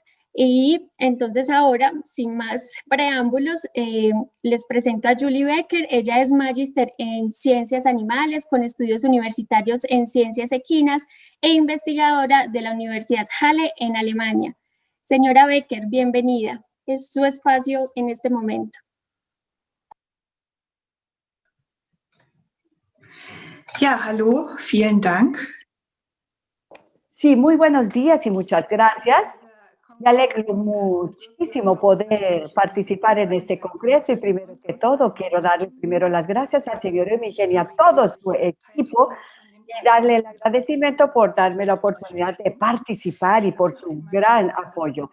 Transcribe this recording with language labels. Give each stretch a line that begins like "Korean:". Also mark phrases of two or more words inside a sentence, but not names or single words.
Spanish: Y entonces ahora, sin más preámbulos, les presento a Julie Becker. Ella es magíster en Ciencias Animales con estudios universitarios en Ciencias Equinas e investigadora de la Universidad Halle en Alemania. Señora Becker, bienvenida. Es su espacio en este momento.
German: Ja, hallo, vielen Dank.
Spanish: Sí, muy buenos días y muchas gracias. Me alegro muchísimo poder participar en este congreso y primero que todo quiero darle primero las gracias al señor Emigeni y a todo su equipo y darle el agradecimiento por darme la oportunidad de participar y por su gran apoyo.